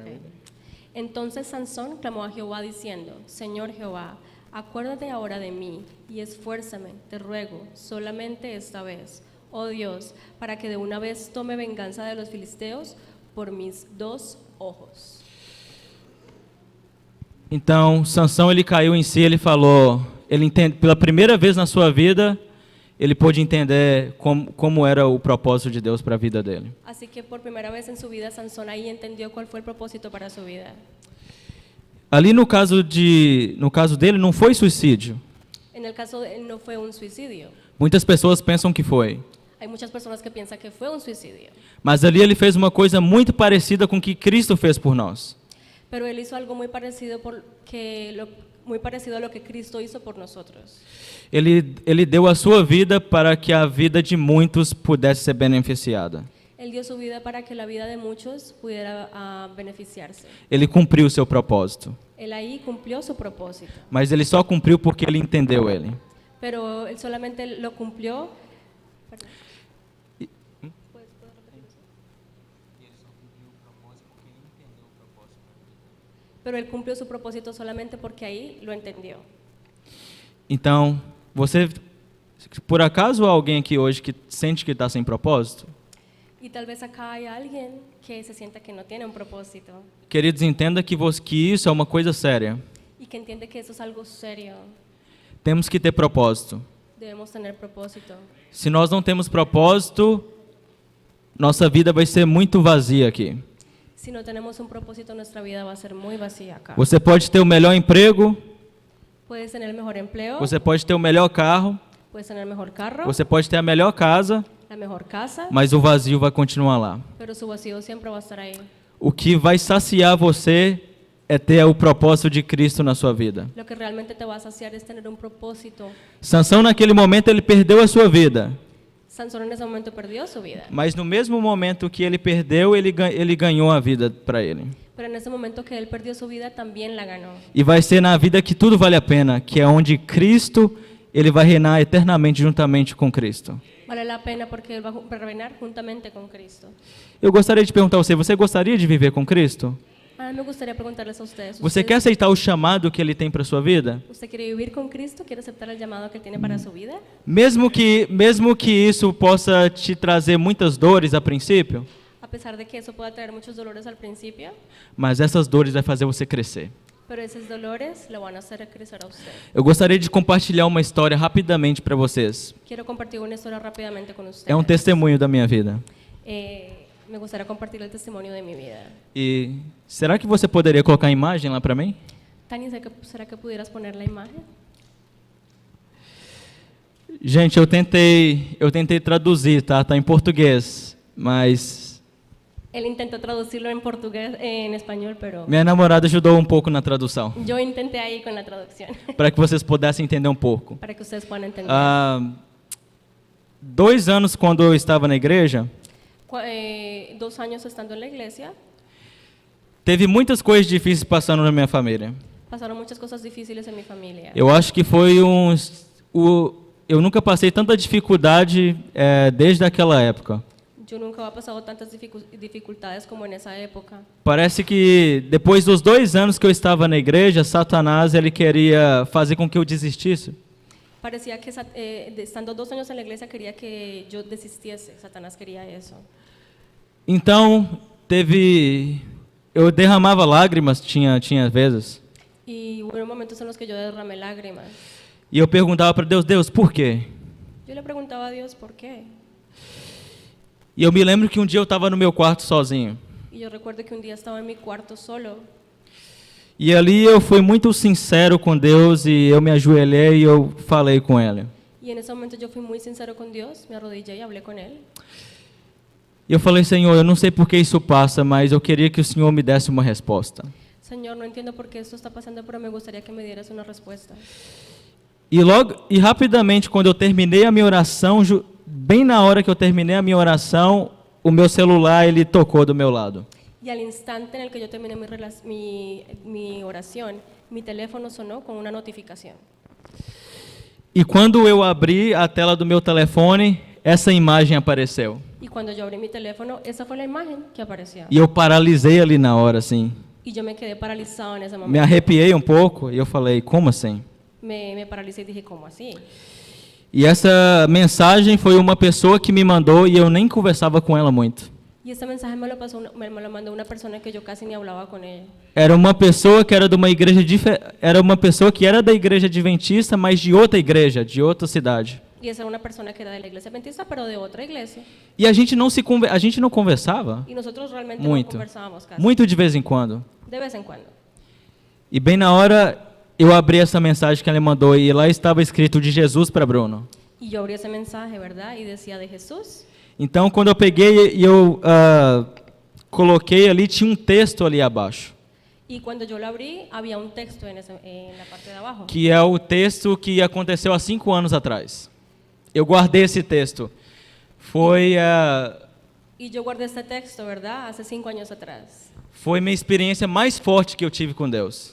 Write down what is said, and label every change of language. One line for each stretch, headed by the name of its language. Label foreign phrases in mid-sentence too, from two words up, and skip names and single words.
Spanish: Entonces Sansón clamó a Jehová diciendo: Señor Jehová, acuérdate ahora de mí y esfuérzame, te ruego, solamente esta vez, oh Dios, para que de una vez tome venganza de los filisteos por mis 2 ojos.
Portuguese: Então, Sansão ele caiu em si, ele falou, pela primeira vez na sua vida, ele pôde entender como era o propósito de Deus para a vida dele.
Spanish: Así que por primera vez en su vida Sansón ahí entendió cuál fue el propósito para su vida.
Portuguese: Ali no caso dele não foi suicídio.
Spanish: En el caso de él no fue un suicidio.
Portuguese: Muitas pessoas pensam que foi.
Spanish: Hay muchas personas que piensan que fue un suicidio,
Portuguese: Mas ali ele fez uma coisa muito parecida com o que Cristo fez por nós.
Spanish: pero él hizo algo muy parecido a lo que Cristo hizo por nosotros.
Portuguese: Ele deu a sua vida para que a vida de muitos pudesse ser beneficiada.
Spanish: Él dio su vida para que la vida de muchos pudiera beneficiarse.
Portuguese: Ele cumpriu o seu propósito.
Spanish: Él ahí cumplió su propósito,
Portuguese: Mas ele só cumpriu porque ele entendeu ele.
Spanish: pero él solamente lo cumplió. Pero él cumplió su propósito solamente porque ahí lo entendió.
Portuguese: Então, por acaso há alguém aqui hoje que sente que está sem propósito?
Spanish: Y tal vez acá hay alguien que se sienta que no tiene un propósito
Portuguese: Queridos, entenda que isso é uma coisa séria.
Spanish: y que entiende que eso es algo serio.
Portuguese: Temos que ter propósito.
Spanish: Debemos tener propósito.
Portuguese: Se nós não temos propósito, nossa vida vai ser muito vazia aqui.
Spanish: Si no tenemos un propósito, nuestra vida va a ser muy vacía acá.
Portuguese: Você pode ter o melhor emprego,
Spanish: Puedes tener el mejor empleo,
Portuguese: você pode ter o melhor carro,
Spanish: puedes tener el mejor carro,
Portuguese: você pode ter a melhor casa,
Spanish: la mejor casa,
Portuguese: mas o vazio vai continuar lá.
Spanish: pero su vacío siempre va a estar ahí.
Portuguese: O que vai saciar você é ter o propósito de Cristo na sua vida.
Spanish: Lo que realmente te va a saciar es tener un propósito.
Portuguese: Sansão, naquele momento, ele perdeu a sua vida.
Spanish: Sansón en ese momento perdió su vida,
Portuguese: Mas no mesmo momento que ele perdeu, ele ganhou a vida para ele.
Spanish: pero en ese momento que él perdió su vida también la ganó.
Portuguese: E vai ser na vida que tudo vale a pena, que é onde Cristo, ele vai reinar eternamente juntamente com Cristo.
Spanish: Vale la pena porque él va a reinar juntamente con Cristo.
Portuguese: Eu gostaria de perguntar a você, você gostaria de viver com Cristo?
Spanish: Ahora me gustaría preguntarles a ustedes.
Portuguese: Você quer aceitar o chamado que ele tem para sua vida?
Spanish: ¿Usted quiere vivir con Cristo? ¿Quiere aceptar el llamado que él tiene para su vida?
Portuguese: Mesmo que isso possa te trazer muitas dores a princípio,
Spanish: A pesar de que eso pueda traer muchos dolores al principio,
Portuguese: mas essas dores vai fazer você crescer.
Spanish: pero esos dolores lo van a hacer crecer a usted.
Portuguese: Eu gostaria de compartilhar uma história rapidamente para vocês.
Spanish: Quiero compartir una historia rápidamente con ustedes.
Portuguese: É um testemunho da minha vida.
Spanish: Me gustaría compartir el testimonio de mi vida.
Portuguese: E será que você poderia colocar a imagem lá para mim?
Spanish: Tani, ¿será que pudieras poner la imagen?
Portuguese: Gente, eu tentei traduzir, tá? Tá em português, mas
Spanish: Él intentó traducirlo en portugués, en español, pero
Portuguese: minha namorada ajudou um pouco na tradução,
Spanish: yo intenté ahí con la traducción
Portuguese: para que vocês pudessem entender um pouco.
Spanish: para que ustedes puedan entender.
Portuguese: 2 anos quando eu estava na igreja,
Spanish: 2 años estando en la iglesia,
Portuguese: teve muitas coisas difíceis passando na minha família.
Spanish: pasaron muchas cosas difíciles en mi familia.
Portuguese: Eu acho que foi eu nunca passei tanta dificuldade desde aquela época.
Spanish: Yo nunca había pasado tantas dificultades como en esa época.
Portuguese: Parece que depois dos 2 anos que eu estava na igreja, Satanás ele queria fazer com que eu desistisse.
Spanish: Parecía que estando 2 años en la iglesia quería que yo desistiese. Satanás quería eso.
Portuguese: Então eu derramava lágrimas, tinha vezes,
Spanish: Y hubo momentos en los que yo derramé lágrimas.
Portuguese: e eu perguntava para Deus, por quê?
Spanish: Yo le preguntaba a Dios por qué.
Portuguese: E eu me lembro que um dia eu estava no meu quarto sozinho.
Spanish: Y yo recuerdo que un día estaba en mi cuarto solo.
Portuguese: E ali eu fui muito sincero com Deus e eu me ajoelhei e eu falei com Ele.
Spanish: Y en ese momento yo fui muy sincero con Dios, me arrodillé y hablé con Él.
Portuguese: E eu falei, Senhor, eu não sei por que isso passa, mas eu queria que o Senhor me desse uma resposta.
Spanish: Señor, no entiendo por qué esto está pasando, pero me gustaría que me dieras una respuesta.
Portuguese: E rapidamente, quando eu terminei a minha oração, bem na hora que eu terminei a minha oração, o meu celular ele tocou do meu lado.
Spanish: Y al instante en el que yo terminé mi oración, mi teléfono sonó con una notificación.
Portuguese: E quando eu abri a tela do meu telefone, essa imagem apareceu.
Spanish: Y cuando yo abrí mi teléfono, esa fue la imagen que apareció.
Portuguese: E eu paralisei ali na hora, assim.
Spanish: Y yo me quedé paralizado en ese
Portuguese: Me
Spanish: momento.
Portuguese: arrepiei um pouco e eu falei, como assim?
Spanish: Me paralicé y dije, ¿cómo así?
Portuguese: E essa mensagem foi uma pessoa que me mandou e eu nem conversava com ela muito.
Spanish: Y este mensaje me lo mandó una persona que yo casi ni hablaba con ella.
Portuguese: Era uma pessoa que era de uma igreja era uma pessoa que era da igreja adventista, mas de outra igreja, de outra cidade.
Spanish: Y esa era una persona que era de la iglesia adventista, pero de otra iglesia.
Portuguese: E a gente não conversava
Spanish: Y nosotros realmente
Portuguese: muito,
Spanish: no conversábamos casi.
Portuguese: muito de vez em quando.
Spanish: De vez en cuando.
Portuguese: E bem na hora eu abri essa mensagem que ela mandou e lá estava escrito de Jesus para Bruno.
Spanish: Y yo abrí ese mensaje, ¿verdad? Y decía de Jesús.
Portuguese: Então quando eu peguei e eu coloquei ali, tinha um texto ali abaixo,
Spanish: Y cuando yo lo abrí, había un texto en la parte de abajo.
Portuguese: que é o texto que aconteceu há 5 anos atrás. Eu guardei esse texto.
Spanish: Y yo guardé este texto, ¿verdad? Hace 5 años atrás.
Portuguese: Foi minha experiência mais forte que eu tive com Deus.